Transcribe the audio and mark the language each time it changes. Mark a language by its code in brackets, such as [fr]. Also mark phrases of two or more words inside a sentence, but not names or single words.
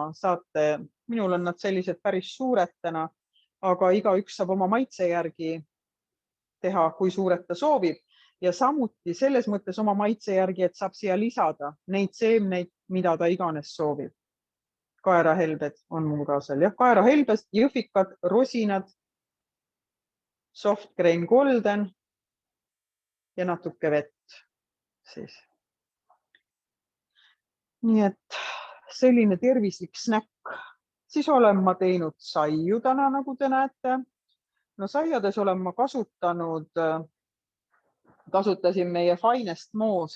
[et] Saate, minul on nad sellised päris suured täna, aga igaüks saab oma maitse järgi teha, kui suured ta soovib. ja samuti selles mõttes oma maitse järgi, et saab siia lisada neid seemneid, mida ta iganes soovib. Kaerahelbed on mul ka seal, jah, kaerahelbed, jõhvikad, rosinad, [en] soft grain golden [et] ja natuke vett siis. Nii et selline tervislik snäkk. Siis olen ma teinud saiu täna, nagu te näete. No saiades olen ma kasutasin meie Finest moose.